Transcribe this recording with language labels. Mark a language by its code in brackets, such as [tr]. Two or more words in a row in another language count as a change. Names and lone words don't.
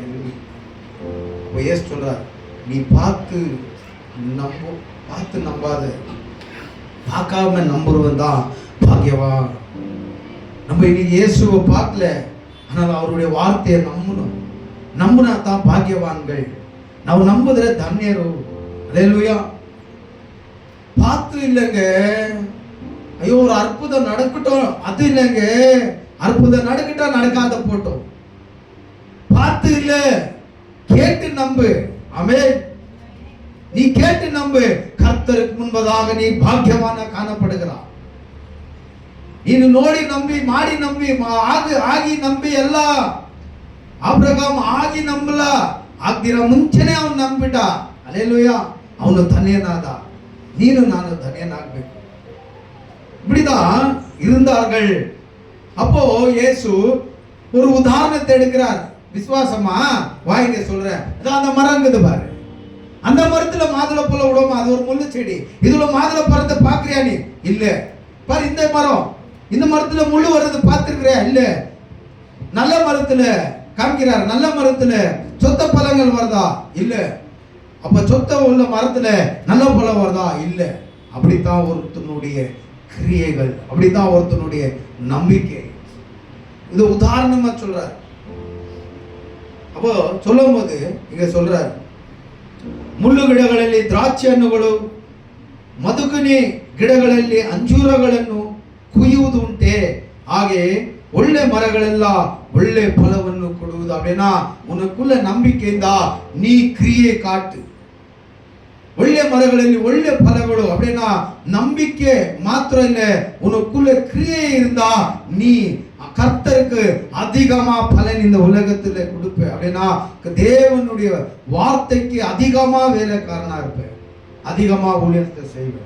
[ta] ஏசு சொல்றார், நீ பார்த்து நம்பாத, பார்க்காம நம்புறவன் தான் பாக்கியவான். நம்ம இன்னைக்கு இயேசுவை பார்க்கல, ஆனால் அவருடைய வார்த்தையை நம்புனா தான் பாக்கியவான்கள். [kn] ನಾವು ನಂಬಿದ್ರೆ ಧನ್ಯರು. [ta] அல்லேலூயா. பார்த்து இல்லைங்க, ஐயோ ஒரு அற்புதம் நடக்கட்டும் அது இல்லைங்க, அற்புதம் நடக்கட்டா நடக்காத போட்டோம். பார்த்து இல்ல, கேட்டு நம்பு. ஆமென். நீ கேட்டு நம்பு, கர்த்தருக்கு முன்பதாக நீ பாக்கியவான காணப்படுகிறாய். [kn] ನೀನು ನೋಡಿ ನಂಬಿ ಮಾಡಿ ನಂಬಿ ಆಗಿ ನಂಬಿ ಎಲ್ಲ. ಅಬ್ರಹಾಮ್ ಆಗಿ ನಂಬಲ, ಆಗ್ದಿರ ಮುಂಚೆನೆ ಅವನು ನಂಬಿಟ. அல்லேலூயா. ಅವನು ಧನ್ಯನಾದ. ನೀನು ನಾನು ಧನ್ಯನಾಗಬೇಕು. [ta] இப்படிதான் இருந்தார்கள். அப்போ இயேசு ஒரு உதாரணத்தை எடுக்கிறார். விசுவாசமா வாய்ங்க சொல்றேன். அந்த மரம் இருக்குது பாரு, அந்த மரத்துல மாதுளை பழம் விடுமா, அது ஒரு முள்ளு செடி. இதுல மாதுளை பழத்தை பாக்குறியா நீ? இல்ல. பாரு இந்த மரம், இந்த மரத்துல முள்ளு வர்றது பார்த்திருக்கிறியா? இல்ல. நல்ல மரத்துல காமிக்கிறார், நல்ல மரத்துல சொத்த பழங்கள் வருதா? இல்ல. அப்ப சொத்த உள்ள மரத்துல நல்ல பழம் வருதா? இல்ல. அப்படித்தான் ஒருத்தனுடைய கிரியைகள், அப்படித்தான் ஒருத்தனுடைய நம்பிக்கை. இது உதாரணமா சொல்றார். அப்போ சொல்லும் போது இங்க சொல்றார், [kn] ಮುಳ್ಳು ಗಿಡಗಳಲ್ಲಿ ದ್ರಾಕ್ಷಿ ಹಣ್ಣುಗಳು, ಮಧುಕನಿ ಗಿಡಗಳಲ್ಲಿ ಅಂಜೂರಗಳನ್ನು ಕುಯ್ಯುವುದು ಉಂಟೆ, ಹಾಗೆ ಒಳ್ಳೆ ಮರಗಳೆಲ್ಲ ಒಳ್ಳೆ ಫಲವನ್ನು ಕೊಡುವುದು. [ta] அப்படின்னா உனக்குள்ள நம்பிக்கைಯಿಂದ நீ கிரியை காட்டு. [kn] ಒಳ್ಳೆ ಮರಗಳಲ್ಲಿ ಒಳ್ಳೆ ಫಲಗಳು [ta] அப்படின்னா நம்பிக்கை மாத்திரம் இல்ல, உனக்குள்ள கிரியை இருந்தா நீ கர்த்தருக்கு அதிகமா பலன் இந்த உலகத்துல கொடுப்ப. அப்படின்னா தேவனுடைய வார்த்தைக்கு அதிகமா வேலைக்காரனா இருப்ப, அதிகமா ஊழியத்தை செய்வேன்.